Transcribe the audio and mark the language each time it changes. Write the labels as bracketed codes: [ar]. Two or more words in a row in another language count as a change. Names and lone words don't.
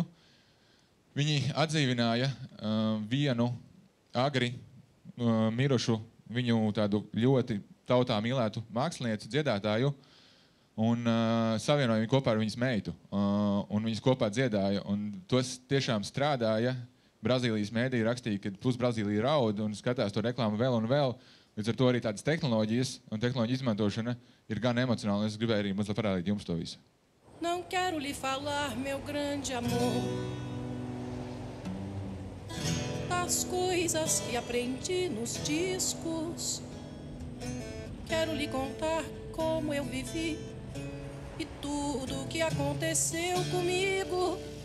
[lv] Viņi atdzīvināja vienu agri mirušu, viņu tādu ļoti tautā mīlētu mākslinieci, dziedātāju, un savienoja viņu kopā ar viņas meitu. Un viņas kopā dziedāja, un tos tiešām strādāja. Brazīlijas mēdī rakstīja, ka pus Brazīlija raud un skatās to reklāmu vēl un vēl. Līdz ar to arī tādas tehnoloģijas un tehnoloģija izmantošana ir gan emocionāla. Es gribēju arī mazliet parādīt jums to visu. [pt] Não quero lhe falar, meu grande amor, das coisas que aprendi nos discos. Quero lhe contar como eu vivi e tudo o que aconteceu comigo.